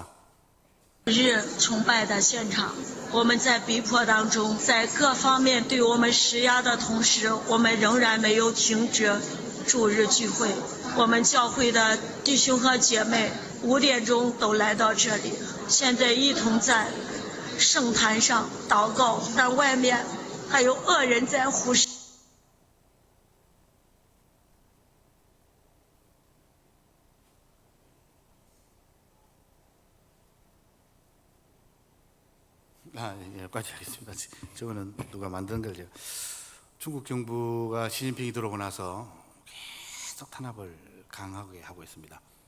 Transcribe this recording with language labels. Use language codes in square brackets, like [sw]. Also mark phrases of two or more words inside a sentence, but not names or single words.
[zh] 日崇拜的现场，我们在逼迫当中，在各方面对我们施压的同时，我们仍然没有停止主日聚会。我们教会的弟兄和姐妹5点钟都来到这里，现在一同在圣坛上祷告，但外面还有恶人在呼声。 [ko] 여기까지 하겠습니다. 저거는 누가 만든 걸 제가. 중국 정부가 시진핑이 들어오고 나서 계속 탄압을 강하게 하고 있습니다.